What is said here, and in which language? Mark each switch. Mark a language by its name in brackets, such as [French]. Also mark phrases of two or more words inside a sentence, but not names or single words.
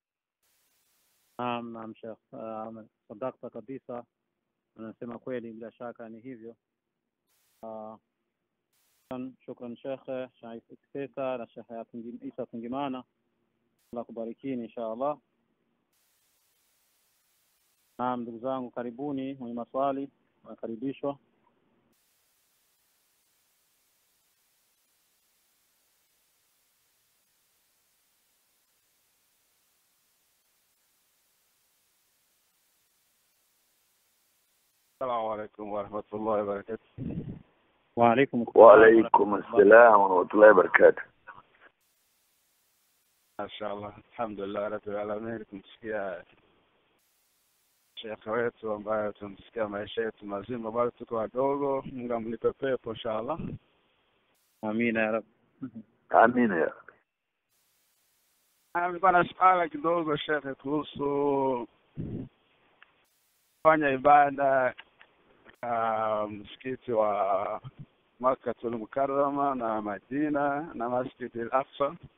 [Swahili] Naam Sheikh, sadaqta kabisa, unasema kweli, bila shaka ni hivyo. Shukran Sheikh Isa na Sheikh Isa Tungimana, Allah kubarikini inshallah. Naam, ndugu zangu, karibuni mwenye maswali, nakaribishwa. [Arabic] السلام عليكم ورحمة الله وبركاته. وعليكم السلام ورحمة الله وبركاته. ما شاء الله، الحمد لله رب العالمين. [Swahili] Kumsikia Sheikh wetu ambaye tumsikia maisha yetu mazima, bado tuko wadogo. Mungu amlipe pepo inshallah. [Arabic] آمين يا رب. آمين يا رب. [Swahili] Nilikuwa na swali kidogo Sheikh kuhusu kufanya ibada msikiti wa Makkatul Mukarrama na Madina na Masjid al-Aqsa.